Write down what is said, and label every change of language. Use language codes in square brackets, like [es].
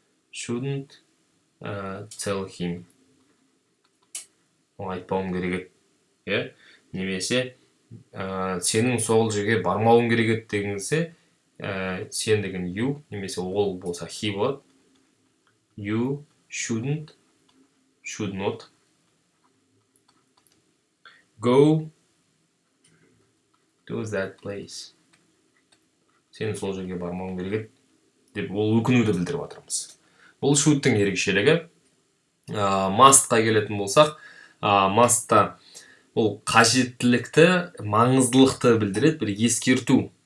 [en] Shouldn't tell him. [kk] Ол айтпауым керек еді. Немесе сенің сол жерге бармауың керек еді дегенсе, сен деген you, немесе ол болса he болады. [en] You should not go to that place. [kk] Сен сол жерге бармауың керек еді деп, ол өкінуді білдіріп жатырмыз. Бұл should'тың ерекшелігі. Must'қа келетін болсақ, must'та ол қажеттілікті, маңыздылықты білдіреді, бір ескерту.